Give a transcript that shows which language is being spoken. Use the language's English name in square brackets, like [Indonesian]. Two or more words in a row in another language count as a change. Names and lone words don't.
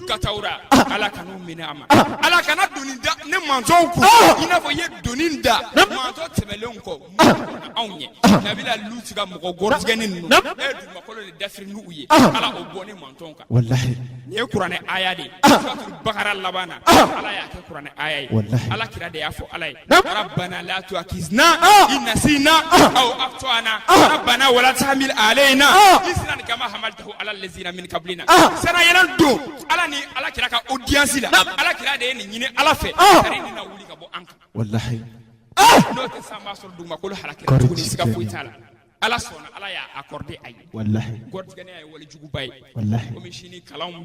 [Bambara] katawura ala kan'u minɛ a ma ala kana doni da ne mantɔnw kun i n'a fɔ i ye doni da mantɔ tɛmɛlenw kɔ mun anw ye nabila Luti ka mɔgɔ gɔritigɛni ninnu e ye dugumakolo de dafiri n'u ye ala o bɔ ne mantɔnw kan nin ye kuranɛ aya de ye suratul Bakara laban na ala y'a kɛ kuranɛ aya ye ala kira de y'a fɔ ala ye [Arabic] ربنا لا تؤاخذنا إن نسينا أو أخطأنا ربنا ولا تحمل علينا إصرا كما حملته على الذين من قبلنا [Bambara] sana yɛlɛ don ala ni ala kira ka audience la ala kira de ye nin ɲini ala fɛ kari ni na wuli ka bɔ an kan n'o tɛ san b'a sɔrɔ dugumakolo halakira tuguni siga foyi t'a la ala sɔnna ala y'a accordé a ye gɔritigɛniya ye walijuguba ye komi sini kalanw